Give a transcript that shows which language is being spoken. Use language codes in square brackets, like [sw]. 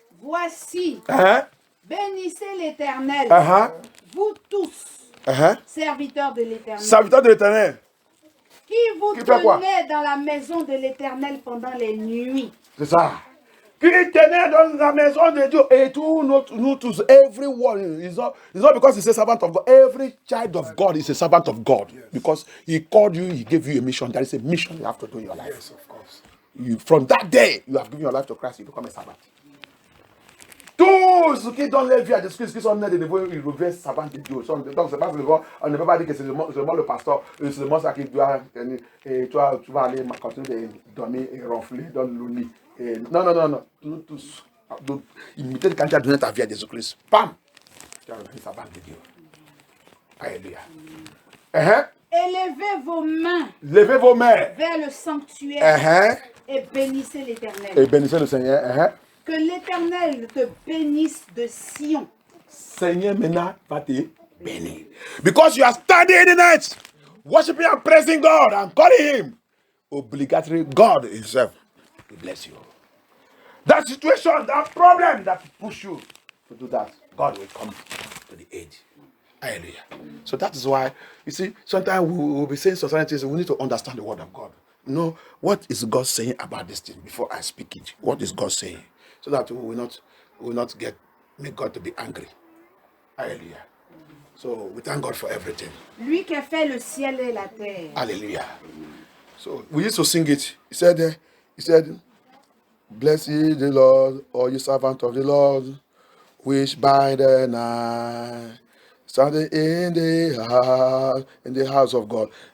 [fr] Voici, bénissez l'Éternel, vous tous, serviteurs de l'Éternel. Serviteurs de l'Éternel. Qui vous tenez dans la maison de l'Éternel pendant les nuits. C'est ça. Qui tenait dans la maison de Dieu. Et tous nous tous, [en] everyone, it's not because he's a servant of God. Every child of God is a servant of God. Yes. Because he called you, he gave you a mission. There is a mission you have to do in your life. Yes, of course. From that day, you have given your life to Christ, you become a servant. [fr] Tous ceux qui donnent leur vie à Jésus-Christ, qui sont nés de nouveau, ils reviennent servants de Dieu. Donc, c'est pas seulement, on ne peut pas dire que c'est seulement le pasteur, c'est seulement ça qui doit, et toi, tu vas aller continuer de dormir et ronfler dans le lit. Non. Tous. Imiter quand tu as donné ta vie à Jésus-Christ. Bam! Tu as devenu servant de Dieu. Alléluia. Élevez vos mains. Levez vos mains. Vers le sanctuaire. Et bénissez l'Éternel. Et bénissez le Seigneur. Que l'Éternel te bénisse de Sion. Seigneur maintenant va te bénir. [en] Because you are standing in the night, worshiping and praising God and calling Him. Obligatory God Himself will bless you. That situation, that problem that push you to do that, God will come to the aid. Hallelujah. So that is why, you see, sometimes we will be saying societies, we need to understand the word of God. No, what is God saying about this thing before I speak it? What is God saying? So that we will not make God to be angry. Hallelujah. So we thank God for everything. [fr] Lui qui a fait le ciel et la terre. [en] Hallelujah. So we used to sing it. He said, bless ye the Lord, all you servants of the Lord, which by the night standing in the house of God.